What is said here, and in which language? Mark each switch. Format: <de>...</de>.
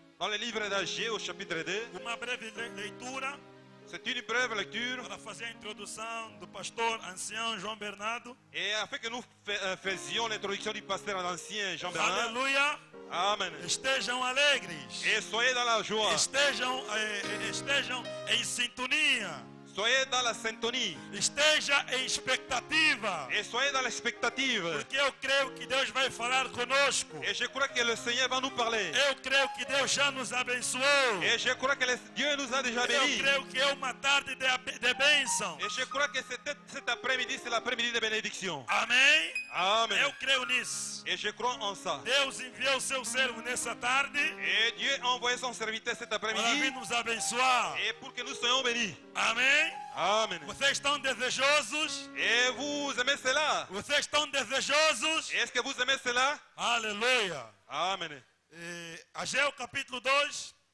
<fr>Dans le livre d'Ageu, au chapitre 2,</fr> <pt>Uma breve leitura</pt> <fr>c'est une brève lecture.</fr> <pt>para fazer a introdução do pastor ancião João Bernardo.</pt> <fr>Et afin que nous faisions l'introduction du pasteur ancien Jean-Bernard.</fr> <pt>Aleluia.</pt> <fr>Amen.</fr> <pt>Estejam alegres.</pt> <fr>Et soyez dans la joie.</fr> <pt>Estejam em sintonia.</pt> <fr>Soyez dans la syntonie.</fr> <pt>Esteja em expectativa.</pt> <fr>Et soyez dans l'expectative.</fr> <pt>Porque eu creio que Deus vai falar conosco.</pt> <fr>Et je crois que le Seigneur va nous parler.</fr> <pt>Eu creio que Deus já nos abençoou.</pt> <fr>Et je crois que Dieu nous a déjà</fr> <pt>Eu</pt> <fr>bénis.</fr> <pt>creio que é uma tarde de bênção.</pt> <fr>Et je crois que cet après-midi, c'est l'après-midi de bénédiction.</fr> <pt>Amém?</pt> <fr>Amen.</fr> <pt>Eu creio nisso.</pt> <fr>Et je crois en ça.</fr> <pt>Deus enviou o seu servo nessa tarde</pt> <fr>Et Dieu a envoyé son serviteur cet</fr> <pt>para vir</pt> <fr>après-midi.</fr> <pt>nos abençoar.</pt> <fr>Et pour que nous soyons bénis.</fr> <pt>Amém?</pt> <fr>Amen.</fr> <pt>Vocês estão desejosos?</pt> <fr>Et vous aimez cela?</fr> <pt>Vocês estão desejosos?</pt> <fr>Est-ce que vous aimez cela?</fr> <pt>Aleluia.</pt> <fr>Amen.</fr> <pt>Ageu capítulo 2,</pt>